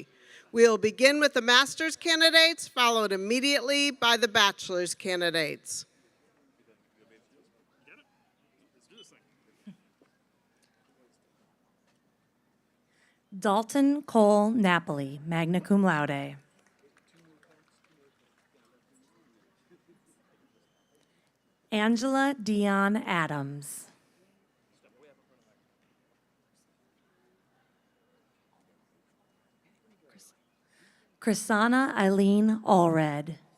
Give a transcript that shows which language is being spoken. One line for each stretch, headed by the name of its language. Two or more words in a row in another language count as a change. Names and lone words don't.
English: We'll begin with the master's candidates, followed immediately by the bachelor's candidates. Dalton Cole Napoli,
Latin: magna cum laude.
English: Angela Dion Adams. Chrisana Eileen Allred.